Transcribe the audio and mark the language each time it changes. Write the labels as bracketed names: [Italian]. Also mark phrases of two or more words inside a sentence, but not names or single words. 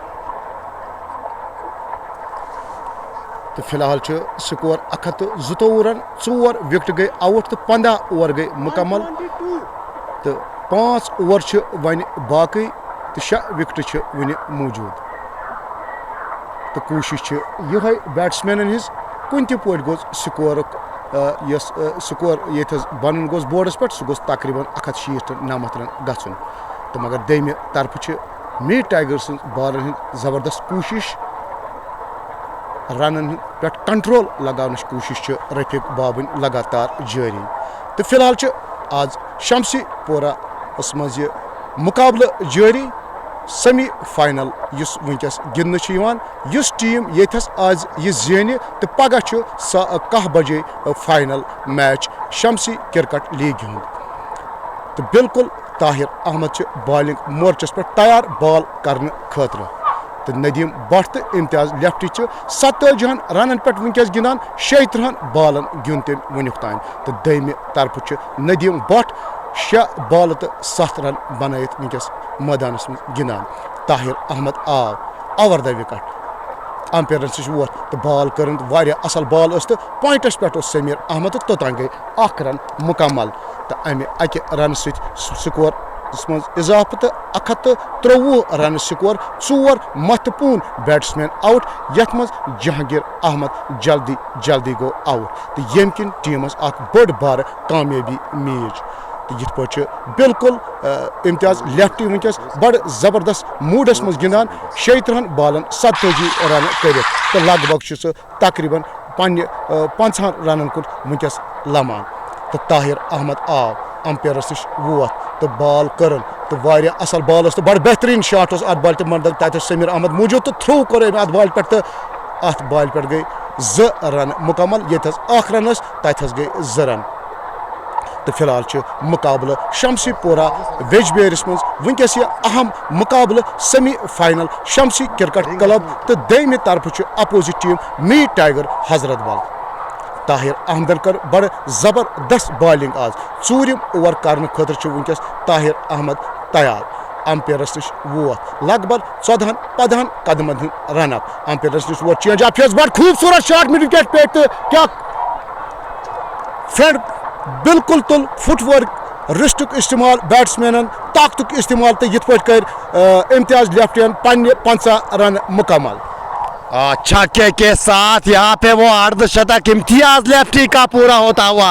[Kashmiri] तो फिलहाल स्कोर 122 रन, 4 विकेट गए आउट तो 15 ओवर गए मुकम्मल। तो 5 ओवर वन बाकी तो 6 विकेट वन मौजूद। तो कोशिश ये बैट्समैन हज कुन त पे गो स्कोर स्कोर ये बन गोस बोर्डस पे सह गोस तकरीबन 160-90 रन गन। तो मगर दमे तरफ मीर टाइगर्स बॉलर जबरदस्त कोशिश, रन पे कंट्रोल लगाने कोशिश रफ़ीक बाबन लगातार जारी। तो फिलहाल आज शमसी पोरा मज मुकाबल जारी। [English] semi final [Kashmiri] युस वनकस गिंदन युस टीम येथस आज ये जेन तो पगह 10 बजे [English] final match [Kashmiri] शमसी क्रिकेट लीग हुंद। तो बिल्कुल ताहिर अहमद बॉलिंग मोर्चस पे तैयार बॉल करने खतर। तो नदीम भट्ट तो इम्तियाज लेफ्टी 47 रन पे वनकस गिंदान, 36 बॉलन गिंद तम वनुक तान। तो दमे तरफ नदीम भट्ट 6 बॉल तो 7 रन बनात वनकस मैदानस में गिंदान। ताहिर अहमद आव [English] over the wicket [Kashmiri] अंपायर वो तो बॉल कर असल बॉल तो पॉइंटस पे समीर अहमद तो तोतान गई 1 रन मुकम्मल। तो अमे अक रन स्कोर मज इजाफा तो 123 रन स्कोर, 4 महत्वपूर्ण बैट्समैन आउट, यथ मज जहांगीर अहमद जल्दी गो आउट। तो यम किन टीमस बड़ बार कामयाबी मीज। तो ये पे बिल्कुल इम्तियाज लेफ्टी वनकस बड़ जबरदस्त मूडस मज गिंदान, 36 बॉलन 27 रन कर। तो लगभग तकरीबन 50 रन कुन वनकस लमान। तो ताहिर अहमद आव अंपायरस नश वो तो बॉल कर तो वारिया असल बॉल तो बड़ बेहतरीन शॉट अत बॉल तक समीर अहमद मौजूद। तो थ्रो कर अत बॉल पे तो अत बॉल पे गई 2 रन मुकम्मल, ये 1 रन तथ गई 2 रन। तो फिलहाल मुकाबला शमसी पोरा वेजबेरिस मज वनकस यह अहम मुकाबला [English] semi final [Kashmiri] शमसी क्रिकेट क्लब तो दमे तरफ [English] opposite team [Kashmiri] मीर टाइगर हजरत बल। ताहिर अहमदन कर बड़ जबरदस्त बॉलिंग आज चूरिम ओवर कर खतर वनकस ताहिर अहमद तैयार। अंपायरस नश वोत लगभग 14-15 कदमन [English] run up. [Kashmiri] अंपायरस नश वोत [English] change up [Kashmiri] बड़ खूबसूरत शॉट [English] mid wicket [Kashmiri] पे तो क्या फ्रेंड बिल्कुल तुल फुटवर्क रिस्टुक इस्तेमाल बैट्समैन ताकतुक इस्तेमाल तो ये कर इम्तियाज लेफ्टियन पन्ने 50 रन मुकम्मल। [Hindi] छक्के के साथ यहाँ पे वो अर्धशतक इम्तियाज लेफ्टी का पूरा होता हुआ।